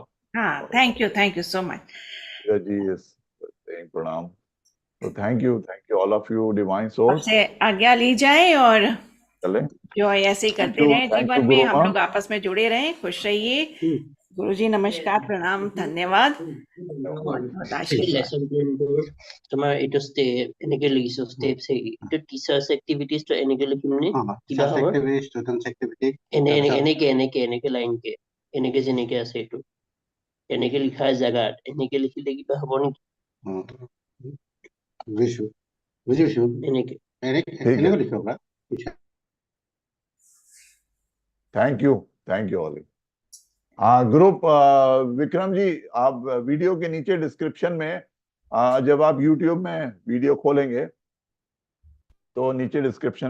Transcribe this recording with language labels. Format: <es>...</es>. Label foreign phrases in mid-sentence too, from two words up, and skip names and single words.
<en>हाँ, Thank you so much. धीरज जी is saying प्रणाम। तो Thank you all of you divine source.</en> <hi>आपसे आज्ञा ली जाए और चले, जो ऐसे ही करते रहें जीवन में, हम लोग आपस में जुड़े रहें, खुश रहिए। गुरुजी नमस्कार, प्रणाम, धन्यवाद।</hi> <as>তোমাৰ এইটো ষ্টেপ এনেকে লিখিছো, ষ্টেপ এইটো</as> <en>teachers activities</en> <as>টো এনেকে লিখিমনে কিবা হ'ব এনেকে এনেকে এনেকে লাইনকে এনেকে যেনেকে আছে এইটো এনেকে লিখা জাগাত এনেকে লিখিলে কিবা হ'ব নেকি? বুজিছো এনেকে এনেকে লিখবা।</as> <en>Thank you all.</en> <hi>हाँ ग्रुप, विक्रम जी आप वीडियो के नीचे डिस्क्रिप्शन में जब आप यूट्यूब में वीडियो खोलेंगे तो नीचे डिस्क्रिप्शन में</hi>